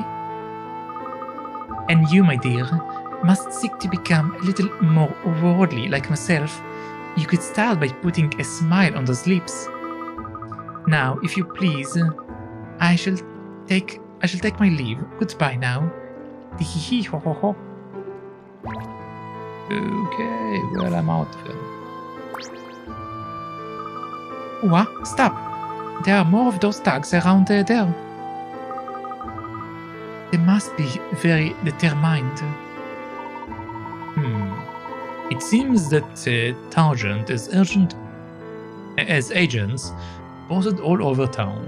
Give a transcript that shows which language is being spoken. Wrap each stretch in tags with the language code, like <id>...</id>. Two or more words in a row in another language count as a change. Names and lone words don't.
<en>And you, my dear, must seek to become a little more worldly like myself. You could start by putting a smile on those lips. Now, if you please, I shall take my leave. Goodbye now. Hee ho ho ho. Okay, well, I'm out of here. What? Stop! There are more of those tags around there. They must be very determined. It seems that Tangent as agents posted all over town.</en>